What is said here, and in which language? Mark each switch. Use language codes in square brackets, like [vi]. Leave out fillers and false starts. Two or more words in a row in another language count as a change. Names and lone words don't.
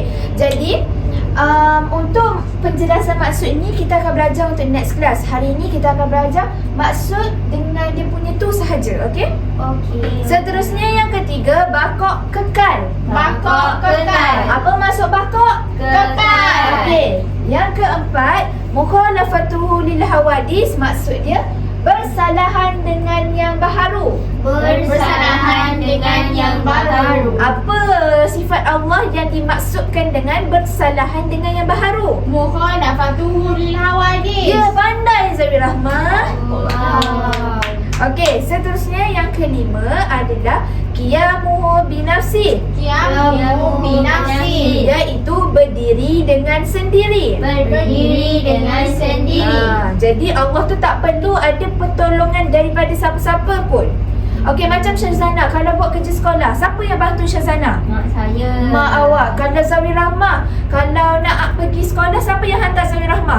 [ms] Jadi untuk penjelasan maksud ni kita akan belajar untuk [en] next class. [ms] Hari ni kita akan belajar maksud dengan dia punya tu sahaja, okey? Okey. Seterusnya yang ketiga, bakok kekal. Apa maksud bakok? Kekal. Okey. Yang keempat, [ar] مخالفته للحوادث, [ms] maksud dia bersalahan dengan yang baharu. Apa sifat Allah yang dimaksudkan dengan bersalahan dengan yang baharu? [ar] مخالفته للحوادث. [ms] Ya, pandai Zahir Rahmah. Okey, seterusnya yang kelima adalah [ar] قيامه بنفسه. قيامه بنفسه. [ms] Iaitu berdiri dengan sendiri. Berdiri dengan sendiri. Jadi Allah tu tak perlu ada pertolongan daripada siapa-siapa pun. Okey, macam Syazana kalau buat kerja sekolah, siapa yang bantu Syazana? Mak saya. Mak awak. Kalau Zawi Rahmah, kalau nak pergi sekolah, siapa yang hantar Zawi Rahmah?